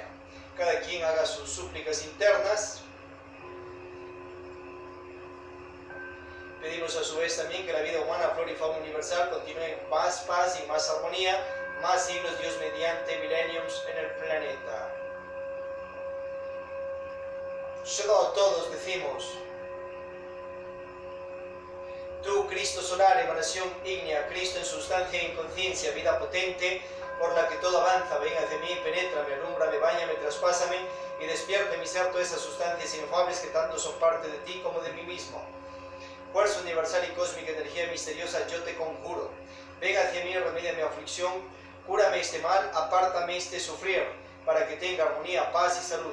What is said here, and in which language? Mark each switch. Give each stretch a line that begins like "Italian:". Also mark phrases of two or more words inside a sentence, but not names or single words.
Spanish: Cada quien haga sus súplicas internas. Pedimos a su vez también que la vida humana, flora y fauna universal continúe en paz, paz y más armonía, más siglos Dios mediante, millenniums en el planeta. Solo todos decimos: tú, Cristo solar, emanación ígnea, Cristo en sustancia e inconsciencia, vida potente, por la que todo avanza, venga hacia mí, penétrame, alúmbrame, báñame, traspásame y despierte en mi ser todas esas sustancias inefables que tanto son parte de ti como de mí mismo. Fuerza universal y cósmica, energía misteriosa, yo te conjuro. Venga hacia mí, remedia mi aflicción, cúrame este mal, apártame este sufrir, para que tenga armonía, paz y salud.